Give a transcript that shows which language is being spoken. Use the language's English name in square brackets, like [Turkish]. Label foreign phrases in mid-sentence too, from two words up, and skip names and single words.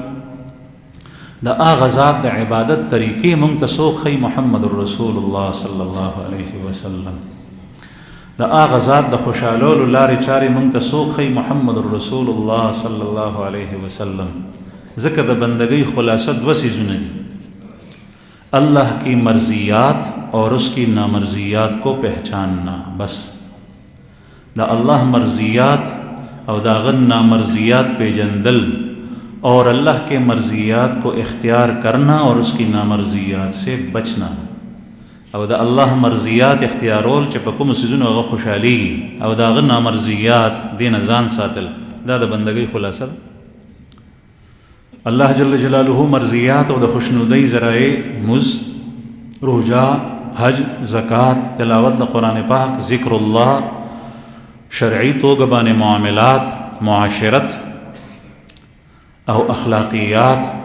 [Pashto] د هغه ذات د عبادت طریقې مونږ ته څوک ښیي؟ [Arabic] محمد رسول الله صلی الله علیه وسلم. [Pashto] د هغه ذات د خوشحالولو لارې چارې مونږ ته څوک ښیي؟ [Arabic] محمد رسول الله صلی الله علیه وسلم. [Pashto] ځکه د بندګۍ خلاصه دوه څیزونه دي، [Urdu] اللہ کی مرضیات اور اس کی نامرضیات کو پہچاننا. [Pashto] بس دا اللہ مرضیات او دا غن نامرضیات پیجندل [Urdu] اور اللہ کے مرضیات کو اختیار کرنا اور اس کی نامرضیات سے بچنا، [Pashto] او دا اللہ مرضیات اختیارول چې په کومو څیزونو هغه خوشحالیږي او دا هغه نامرضیات دې نه ځان ساتل، دا د بندګۍ خلاصه ده. [Arabic] الله جل جلاله [Pashto] مرضیات او د خوشنودۍ ذرایع مز، روجا، حج، زکات، تلاوت د قرآن پاک، ذکر الله، شرعی توګه باندې معاملات، معاشرت او اخلاقیات،